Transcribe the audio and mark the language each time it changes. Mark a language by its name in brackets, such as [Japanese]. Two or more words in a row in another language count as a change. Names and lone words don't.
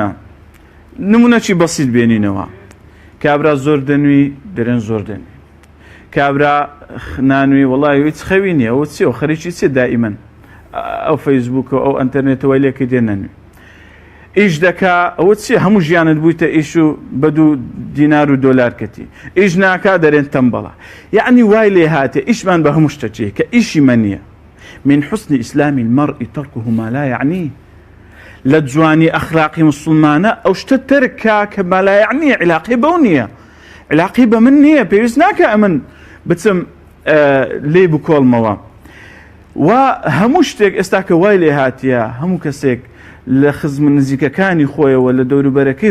[Central Kurdish] نمونەکی بەسیط بێنینەوە کابرا زۆر دەنووی دەرێن زۆر دەنوی کابرا نانووی وڵی هیچ خەوی نییە ئەوە چی و خەریکی چێ دائیمەن ئەو فەیسبووکە ئەو ئەنتەرنێتەوەی لێکی دێنەنوی ئیش دەکا ئەوە چی هەموو ژیانت بوویتە ئیش و بە 2 دینار و دۆلار کەتی ئیش ناکا دەرێن تەمبەڵە یعنی وای لێ هاتێ ئیشمان بە هەموو شتەچێ کە ئیشی من نییە [Arabic] من حسن ئیسلامی المەرء تركه ما لا یعنی [Central Kurdish] لە جوانی ئەخلاقی مسلمانە ئەو شتە ترکا کە [Arabic] ما لا یعنی [Central Kurdish] علاقی بەو نییە علاقی بە من نییە پێویست ناکە ئەمن بچم لێ بکۆڵمەوە و هەموو شتێک ئێستا کە وای لێ هاتیە هەموو کەسێک لە خزم نزیکەکانی خۆیەوە لە دەوروبەرەکەی